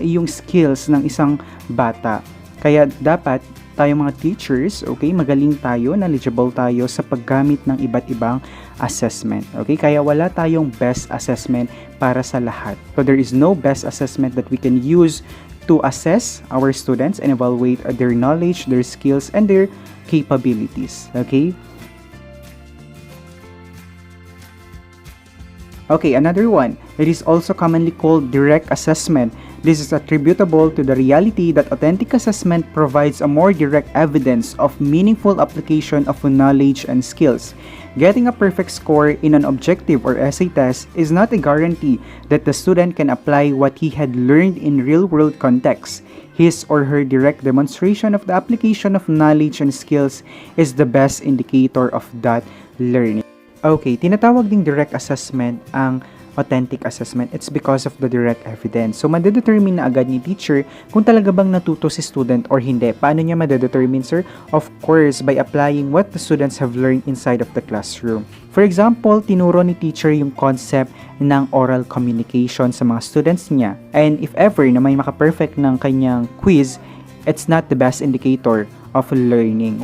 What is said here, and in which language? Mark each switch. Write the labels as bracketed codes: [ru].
[tl] Yung skills ng isang bata. Kaya dapat tayong mga teachers, okay, magaling tayo, knowledgeable tayo sa paggamit ng iba't ibang assessment. Okay? Kaya wala tayong best assessment para sa lahat. [en] So there is no best assessment that we can use to assess our students and evaluate their knowledge, their skills, and their capabilities. Okay? Okay, another one. It is also commonly called direct assessment. This is attributable to the reality that authentic assessment provides a more direct evidence of meaningful application of knowledge and skills. Getting a perfect score in an objective or essay test is not a guarantee that the student can apply what he had learned in real-world context. His or her direct demonstration of the application of knowledge and skills is the best indicator of that learning. [tl] Okay, tinatawag ding direct assessment ang authentic assessment. [en] It's because of the direct evidence. [tl] So, madedetermine na agad ni teacher kung talaga bang natuto si student or hindi. Paano niya madedetermine, sir? [en] Of course, by applying what the students have learned inside of the classroom. [tl] For example, tinuro ni teacher yung concept ng oral communication sa mga students niya. [en] And if ever [tl] na may maka-perfect ng kanyang quiz, [en] it's not the best indicator of learning.